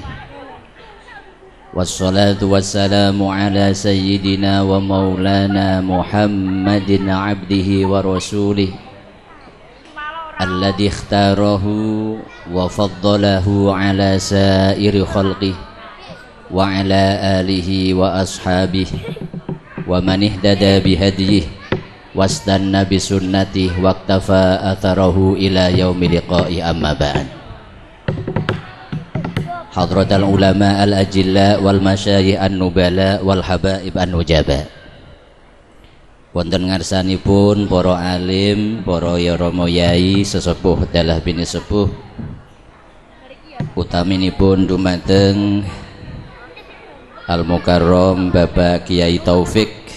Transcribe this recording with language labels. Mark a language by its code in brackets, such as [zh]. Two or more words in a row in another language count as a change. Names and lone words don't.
[ar] والصلاة والسلام على سيدنا ومولانا محمد عبده ورسوله الذي اختاره وفضله على سائر خلقه وعلى آله وأصحابه ومن اهتدى بهديه واستن بسنته واقتفى أثره إلى يوم لقائه أما بعد. حضرات العلماء الأجلاء والمشايخ النبلاء والحبائب النجباء. [jv] Wonten ngarsanipun para alim, para rama yai sesepuh dalah bini sepuh, utaminipun dumateng Al Mukarram Bapak Kiai Taufik,